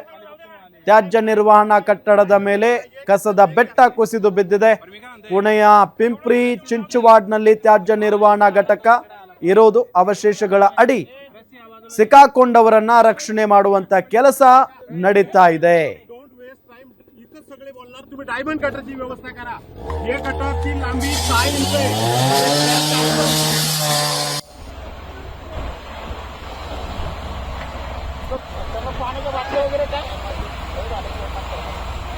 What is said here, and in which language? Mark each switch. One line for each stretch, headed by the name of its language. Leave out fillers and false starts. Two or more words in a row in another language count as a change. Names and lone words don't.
Kannada: ತ್ಯಾಜ್ಯ ನಿರ್ವಹಣಾ ಕಟ್ಟಡದ ಮೇಲೆ ಕಸದ ಬೆಟ್ಟ ಕುಸಿದು ಬಿದ್ದಿದೆ. ಪುಣೆಯ ಪಿಂಪ್ರಿ ಚಿಂಚವಾಡ್ನಲ್ಲಿ ತ್ಯಾಜ್ಯ ನಿರ್ವಹಣಾ ಘಟಕ ಇರೋದು. ಅವಶೇಷಗಳ ಅಡಿ ಸಿಕ್ಕಾಕೊಂಡವರನ್ನ ರಕ್ಷಣೆ ಮಾಡುವಂತ ಕೆಲಸ ನಡೀತಾ ಇದೆ.
Marathi: सगळे बोलणार तुम्ही डायमंड कटरची व्यवस्था करा. हे कटरची लांबी 6 इंच आहे. पाण्याच्या बाटल्या वगैरे काय